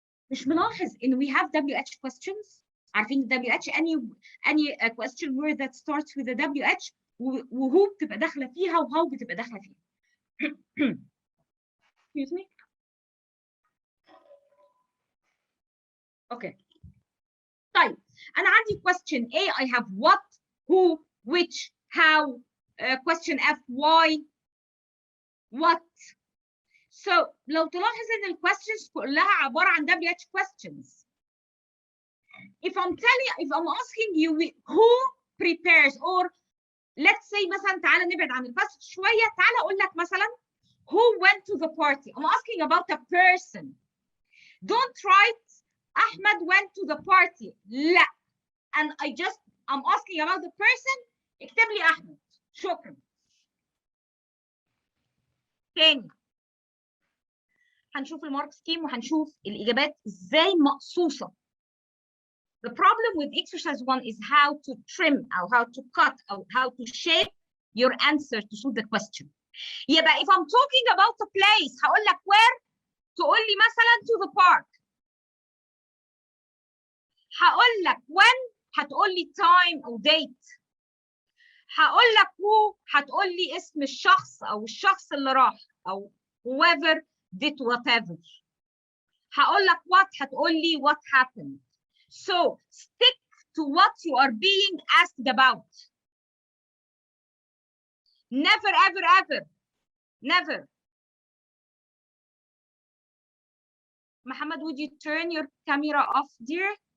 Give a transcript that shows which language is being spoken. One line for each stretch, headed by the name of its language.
Arabic: مش ملاحظ ان
English: we have WH questions؟
Arabic: عارفين
English: WH any question word that starts with a WH
Arabic: وهو بتبقى داخله فيها
English: وهاو بتبقى داخله فيها. Excuse me. Okay.
Arabic: طيب انا عندي
English: question A I have what, who, which, how. Question F why, what. So
Arabic: لو تلاحظ ان الquestions كلها عباره عن WH questions.
English: If I'm asking you who prepares, or let's say
Arabic: مثلا تعالى نبعد عن الباسج شويه، تعالى اقول لك مثلا
English: who went to the party. I'm asking about a person. Don't write Ahmed went to the party.
Arabic: لا.
English: And I'm asking about the person.
Arabic: اكتب لي احمد. شكرا. تاني هنشوف المارك سكيم وهنشوف الاجابات ازاي مقصوصه.
English: The problem with exercise 1 is how to trim or how to cut or how to shape your answer to suit the question.
Arabic: يبقى
English: if I'm talking about a place
Arabic: هقول لك
English: where،
Arabic: تقول لي مثلا
English: to the park.
Arabic: هقول لك
English: when،
Arabic: هتقول لي time او date. هقول لك who، هتقول لي اسم الشخص او الشخص اللي راح او
English: whoever did whatever.
Arabic: هقول لك what، هتقول لي
English: what happened. So stick to what you are being asked about. Never ever ever never. Muhammad, would you turn your camera off, dear?